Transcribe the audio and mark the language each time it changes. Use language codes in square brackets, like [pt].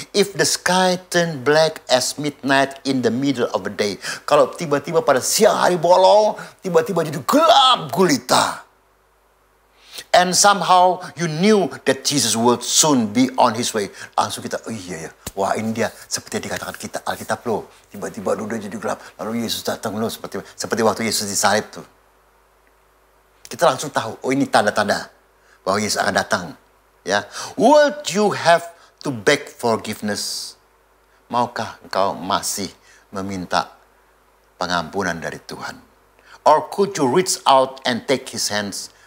[en] If the sky turn black as midnight in the middle of the day. [id] Kalau tiba-tiba pada siang hari bolong, tiba-tiba jadi gelap gulita. [en] And somehow you knew that Jesus would soon be on his way. [id] Langsung kita, oh iya ya. Wah, ini dia seperti yang dikatakan kita Alkitab loh. Tiba-tiba udah jadi gelap. Lalu Yesus datang loh. Seperti waktu Yesus disalib tuh. Kita langsung tahu, oh ini tanda-tanda bahwa Yesus akan datang. [en] Ya, would you have to beg forgiveness? [id] Maukah engkau masih meminta pengampunan dari Tuhan? [en] Or could you reach out and take his hands?